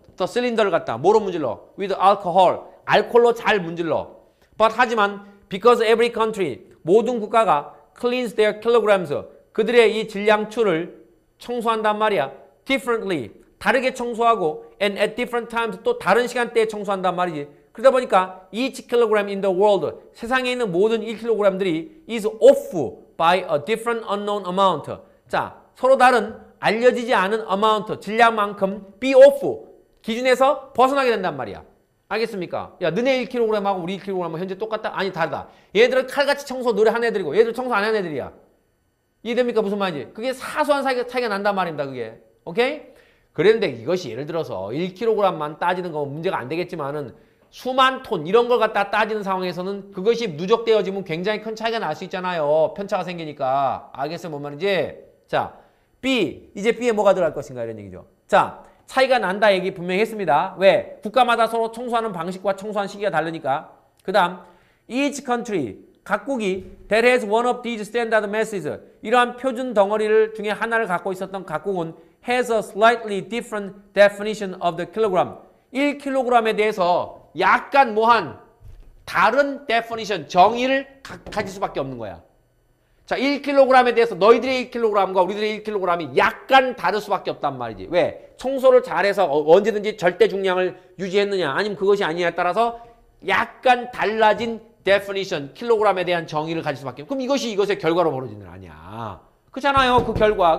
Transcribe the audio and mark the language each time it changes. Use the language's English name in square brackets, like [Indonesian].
[Korean] 더 실린더를 갖다 뭐로 문질러? [English] with alcohol, [Korean] 알코올로 잘 문질러. but 하지만 [English] because every country, [Korean] 모든 국가가 [English] cleans their kilograms, [Korean] 그들의 이 질량추를 청소한단 말이야. [English] differently, [Korean] 다르게 청소하고 [English] and at different times, [Korean] 또 다른 시간대에 청소한단 말이지. 그러다 보니까 [English] each kilogram in the world, [Korean] 세상에 있는 모든 1kg들이 [English] is off by a different unknown amount. [Korean] 자, 서로 다른 알려지지 않은 amount, 질량만큼 [English] be off, [Korean] 기준에서 벗어나게 된단 말이야. 알겠습니까? 야, 너네 1kg하고 우리 1kg하고 현재 똑같다? 아니, 다르다. 얘들은 칼같이 청소 노래 한 애들이고 얘들 청소 안 하는 애들이야. 이해됩니까? 무슨 말인지? 그게 사소한 차이가 난단 말입니다. 그게. 오케이? 그런데 이것이 예를 들어서 1kg만 따지는 건 문제가 안 되겠지만은 수만 톤 이런 걸 갖다 따지는 상황에서는 그것이 누적되어지면 굉장히 큰 차이가 날 수 있잖아요. 편차가 생기니까. 알겠어요? 뭔 말인지? 자, B. 이제 B에 뭐가 들어갈 것인가 이런 얘기죠. 자, 차이가 난다 얘기 분명히 했습니다. 왜? 국가마다 서로 청소하는 방식과 청소하는 시기가 다르니까. 그 다음 [English] each country, [Korean] 각국이 [English] that has one of these standard masses, [Korean] 이러한 표준 덩어리를 중에 하나를 갖고 있었던 각국은 [English] has a slightly different definition of the kilogram. [Korean] 1kg에 대해서 약간 뭐한 다른 definition, 정의를 가질 수밖에 없는 거야. 자, 1kg에 대해서 너희들의 1kg과 우리들의 1kg이 약간 다를 수밖에 없단 말이지. 왜? 청소를 잘해서 언제든지 절대 중량을 유지했느냐 아니면 그것이 아니냐에 따라서 약간 달라진 definition, 킬로그램에 대한 정의를 가질 수밖에 없고, 그럼 이것이 이것의 결과로 벌어지는 일 아니야. 그렇잖아요. 그 결과.